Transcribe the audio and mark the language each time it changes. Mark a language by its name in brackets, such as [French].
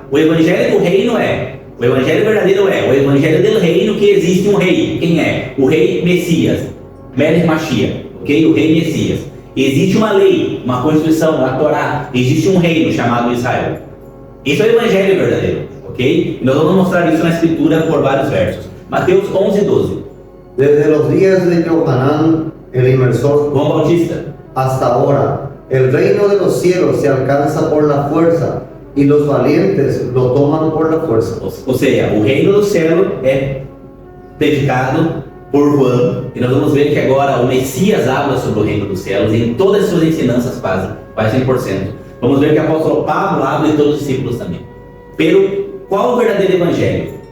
[Portuguese] O evangelho do reino o evangelho verdadeiro o evangelho do reino, que existe um rei. Quem é? O rei Messias, Melech Mashiach, ok? O rei Messias. Existe uma lei, uma constituição, a Torá. Existe um reino chamado Israel. Isso é o evangelho verdadeiro, ok? E nós vamos mostrar isso na escritura por vários versos. Mateus 11, 12. [Spanish] Desde los días de Yohanan, el inmersor, [Portuguese] João [Spanish] Bautista. hasta ahora, el reino de los cielos se alcanza por la fuerza y los valientes lo toman por la fuerza. [Portuguese] Ou seja, o reino do céu é predicado por Juan, e nós vamos ver que agora o Messias [Spanish] habla [Portuguese] sobre o reino dos céus e em todas as suas ensinanças quase 100%. Vamos ver que o apóstolo Pablo [Spanish] habla [Portuguese] e todos os discípulos também. [Spanish] Pero, [Portuguese] qual o verdadeiro evangelho?